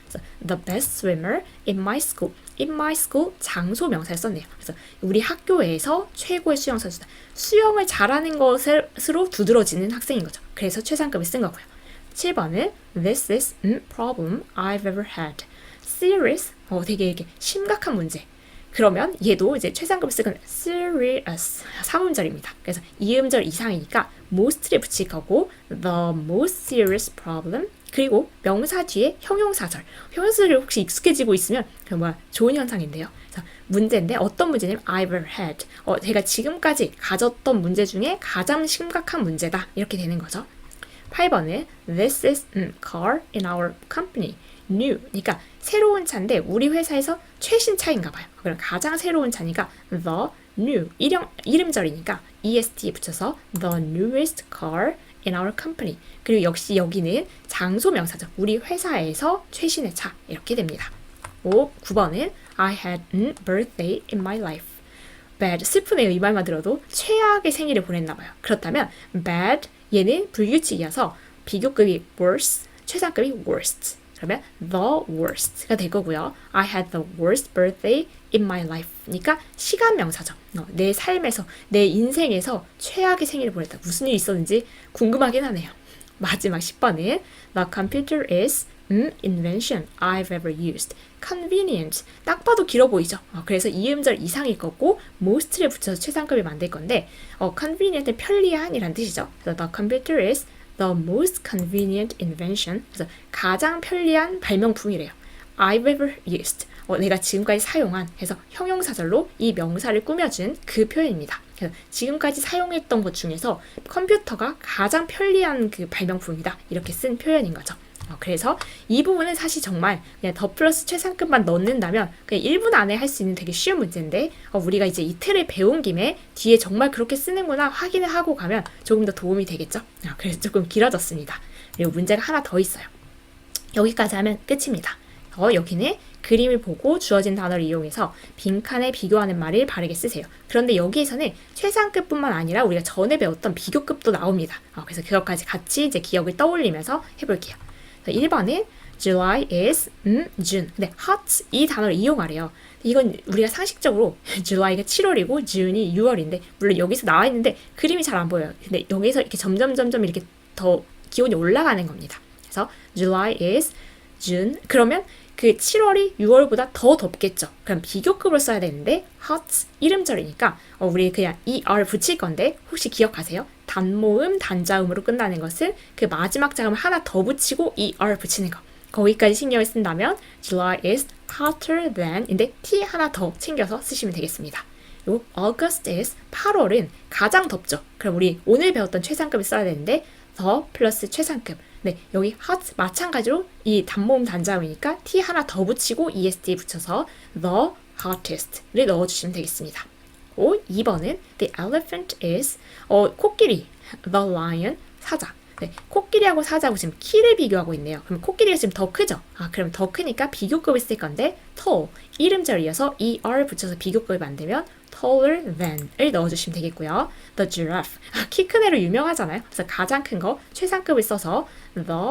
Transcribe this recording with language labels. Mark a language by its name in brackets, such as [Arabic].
[Korean] 그래서 [English] the best swimmer in my school. in my school [Korean] 장소 명사를 썼네요. 그래서 우리 학교에서 최고의 수영 선수다. 수영을 잘하는 것으로 두드러지는 학생인 거죠. 그래서 최상급을 쓴 거고요. 7번은 [English] This is problem I've ever had. [Korean] Serious, 되게 이렇게 심각한 문제. 그러면 얘도 이제 최상급을 쓰건 serious, 3음절입니다. 그래서 2음절 이상이니까 most를 붙일 거고 [English] the most serious problem [Korean] 그리고 명사 뒤에 형용사절. 형용사절이 혹시 익숙해지고 있으면 좋은 현상인데요. 그래서 문제인데 어떤 문제냐면 [English] I've ever had. [Korean] 제가 지금까지 가졌던 문제 중에 가장 심각한 문제다. 이렇게 되는 거죠. 8번은 [English] This is car in our company. New. [Korean] 그러니까 새로운 차인데 우리 회사에서 최신 차인가 봐요. 그럼 가장 새로운 차니까 [English] the new. [Korean] 이름절이니까 est 붙여서 [English] the newest car in our company. [Korean] 그리고 역시 여기는 장소 명사죠. 우리 회사에서 최신의 차. 이렇게 됩니다. 9번은 [English] I had a birthday in my life. [Korean] bad. 슬프네요. 이 말만 들어도 최악의 생일을 보냈나 봐요. 그렇다면 bad 얘는 불규칙이어서 비교급이 worse, 최상급이 worst. 그러면 [English] the worst [Korean] 가 될 거고요. [English] I had the worst birthday in my life. [Korean] 그러니까 시간 명사죠. 내 삶에서, 내 인생에서 최악의 생일을 보냈다. 무슨 일이 있었는지 궁금하긴 하네요. 마지막 10번은 [English] The computer is invention I've ever used. [Korean] convenient. 딱 봐도 길어 보이죠. 그래서 2음절 이상일 거고 most를 붙여서 최상급을 만들 건데 convenient은 편리한이란 뜻이죠. 그래서 [English] the computer is the most convenient invention. [Korean] 그래서 가장 편리한 발명품이래요. [English] I've ever used. [Korean] 내가 지금까지 사용한 해서 형용사절로 이 명사를 꾸며준 그 표현입니다. 그래서 지금까지 사용했던 것 중에서 컴퓨터가 가장 편리한 그 발명품이다. 이렇게 쓴 표현인 거죠. 그래서 이 부분은 사실 정말 그냥 더 플러스 최상급만 넣는다면 그냥 1분 안에 할 수 있는 되게 쉬운 문제인데 우리가 이제 이틀을 배운 김에 뒤에 정말 그렇게 쓰는구나 확인을 하고 가면 조금 더 도움이 되겠죠. 그래서 조금 길어졌습니다. 그리고 문제가 하나 더 있어요. 여기까지 하면 끝입니다. 여기는 그림을 보고 주어진 단어를 이용해서 빈칸에 비교하는 말을 바르게 쓰세요. 그런데 여기에서는 최상급뿐만 아니라 우리가 전에 배웠던 비교급도 나옵니다. 그래서 그것까지 같이 이제 기억을 떠올리면서 해볼게요. 1번은 [English] July is June. [Korean] 근데 hot 이 단어를 이용하래요. 이건 우리가 상식적으로 July가 7월이고 June이 6월인데 물론 여기서 나와 있는데 그림이 잘 안 보여요. 근데 여기서 이렇게 점점 이렇게 더 기온이 올라가는 겁니다. [English] 그래서 July is June. [Korean] 그러면 그 7월이 6월보다 더 덥겠죠. 그럼 비교급을 써야 되는데 hot 이름절이니까 우리 그냥 er 붙일 건데 혹시 기억하세요? 단모음, 단자음으로 끝나는 것은 그 마지막 자음을 하나 더 붙이고 er 붙이는 거. 거기까지 신경을 쓴다면 [English] July is hotter than [Korean] 인데 t 하나 더 챙겨서 쓰시면 되겠습니다. 그리고 [English] August is [Korean] 8월은 가장 덥죠. 그럼 우리 오늘 배웠던 최상급을 써야 되는데 the 플러스 최상급. 네, 여기 hot 마찬가지로 이 단모음 단자음이니까 t 하나 더 붙이고 est 붙여서 [English] the hottest [Korean] 를 넣어주시면 되겠습니다. 2번은 [English] the elephant is [Korean] 코끼리, [English] the lion [Korean] 사자. 네, 코끼리하고 사자하고 지금 키를 비교하고 있네요. 그럼 코끼리가 지금 더 크죠? 그럼 더 크니까 비교급을 쓸 건데 tall, 이름절 이어서 er 붙여서 비교급을 만들면 [English] taller than [Korean] 을 넣어주시면 되겠고요. [English] The giraffe, [Korean] 키 큰 애로 유명하잖아요. 그래서 가장 큰 거 최상급을 써서 the